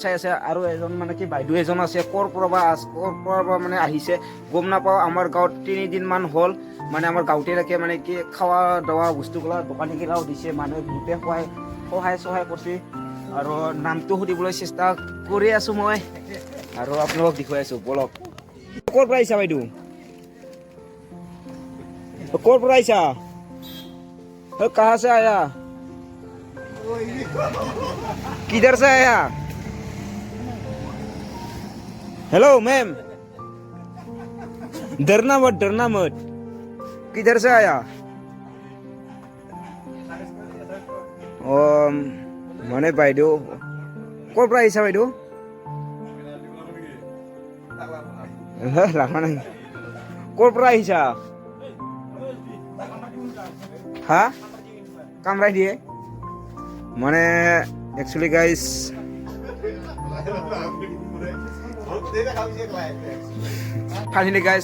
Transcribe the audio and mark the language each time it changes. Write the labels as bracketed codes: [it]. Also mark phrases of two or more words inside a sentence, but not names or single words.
[as] চাই আছে আৰু এজন মানে কি বাইদেউ এজন আছে ক'ৰ পৰা মানে আহিছে গম নাপাওঁ আমাৰ গাঁৱত 3 দিনমান হ'ল মানে আমাৰ গাঁৱতে থাকে মানে কি খাৱা দাৱা বস্তুগিলা দোকানীগিলাও দিছে মানুহে বহুতে সহায় কৰিছে আৰু নামটো সুধিবলৈ চেষ্টা কৰি আছোঁ মই আৰু আপোনালোকক দেখুৱাই আছোঁ বলক ক'ৰ পৰা আহিছা বাইদেউ ক'ৰ পৰা আহিছা [hi] कहाँ से आया किधर से आया हेलो मैम डरना मत किधर से आया [as] মানে বাইদেউ ক'ৰ পৰা আহিছা বাইদেউ লাগা নাই ক'ৰ পৰা আহিছা হা কামৰাই দিয়ে মানে [en] actually guys finally guys